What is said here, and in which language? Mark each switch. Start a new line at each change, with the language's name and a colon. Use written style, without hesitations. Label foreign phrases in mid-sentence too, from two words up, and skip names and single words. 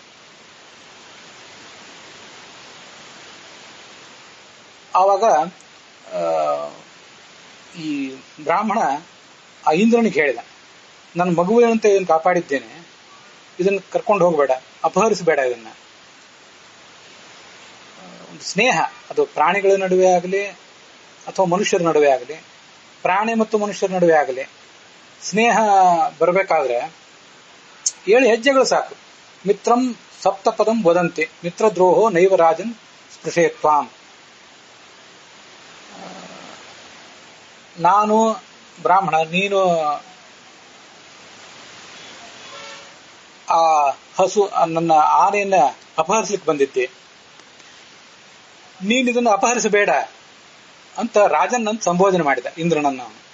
Kannada: ಆವಾಗ ಈ ಬ್ರಾಹ್ಮಣ ಆ ಇಂದ್ರನಿಗೆ ಹೇಳಿದ, ನನ್ನ ಮಗುವಿನಂತೆ ಇದನ್ನು ಕಾಪಾಡಿದ್ದೇನೆ, ಇದನ್ನು ಕರ್ಕೊಂಡು ಹೋಗಬೇಡ, ಅಪಹರಿಸಬೇಡ. ಇದನ್ನ ಒಂದು ಸ್ನೇಹ, ಅದು ಪ್ರಾಣಿಗಳ ನಡುವೆ ಆಗಲಿ ಅಥವಾ ಮನುಷ್ಯರ ನಡುವೆ ಆಗಲಿ, ಪ್ರಾಣಿ ಮತ್ತು ಮನುಷ್ಯರ ನಡುವೆ ಆಗಲಿ ಸ್ನೇಹ ಬರಬೇಕಾದ್ರೆ 7 ಹೆಜ್ಜೆಗಳು ಸಾಕು.
Sanskrit: ಮಿತ್ರಂ ಸಪ್ತಪದಂ ವದಂತಿ ಮಿತ್ರದ್ರೋಹೋ ನೈವ ರಾಜನ್ ಸ್ಪೃಶೇತ್ವಾಂ.
Kannada: ನಾನು ಬ್ರಾಹ್ಮಣ, ನೀನು ಆ ನನ್ನ ಆನೆಯನ್ನ ಅಪಹರಿಸಲಿಕ್ಕೆ ಬಂದಿದ್ದೆ, ನೀನು ಇದನ್ನು ಅಪಹರಿಸಬೇಡ ಅಂತ ರಾಜನ್ ಅಂತ ಸಂಬೋಧನೆ ಮಾಡಿದ ಇಂದ್ರನನ್ನು.